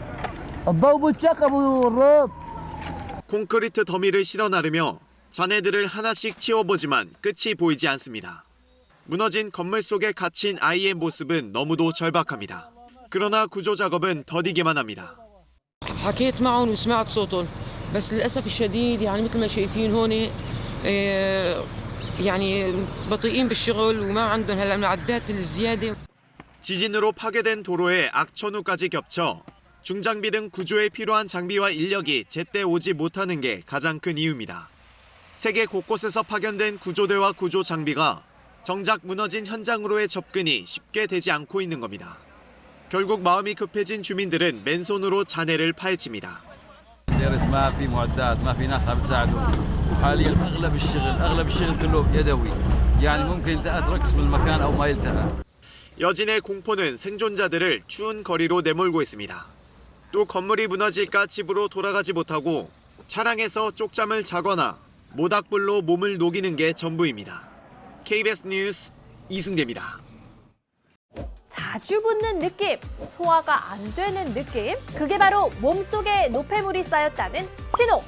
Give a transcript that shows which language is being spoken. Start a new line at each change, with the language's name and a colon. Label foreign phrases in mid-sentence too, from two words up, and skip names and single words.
Korean: 콘크리트 더미를 실어 나르며 잔해들을 하나씩 치워보지만 끝이 보이지 않습니다. 무너진 건물 속에 갇힌 아이의 모습은 너무도 절박합니다. 그러나 구조 작업은 더디기만 합니다.
Arabic: حكيت معهم وسمعت صوتهم بس للاسف الشديد يعني مثل ما شايفين هون يعني بطيئين بالشغل وما عندهم هلا المعدات الزياده.
Korean: 지진으로 파괴된 도로에 악천후까지 겹쳐 중장비 등 구조에 필요한 장비와 인력이 제때 오지 못하는 게 가장 큰 이유입니다. 세계 곳곳에서 파견된 구조대와 구조 장비가 정작 무너진 현장으로의 접근이 쉽게 되지 않고 있는 겁니다. 결국 마음이 급해진 주민들은 맨손으로 잔해를 파헤칩니다.
Arabic: ما في معدات ما في ناس عم تساعدهم وحاليا اغلب الشغل كله يدوي يعني ممكن يلتقط رقص بالمكان او ما يلتقط.
Korean: 여진의 공포는 생존자들을 추운 거리로 내몰고 있습니다. 또 건물이 무너질까 집으로 돌아가지 못하고 차량에서 쪽잠을 자거나 모닥불로 몸을 녹이는 게 전부입니다. KBS 뉴스 이승재입니다. 자주 붓는 느낌, 소화가 안 되는 느낌, 그게 바로 몸속에 노폐물이 쌓였다는 신호.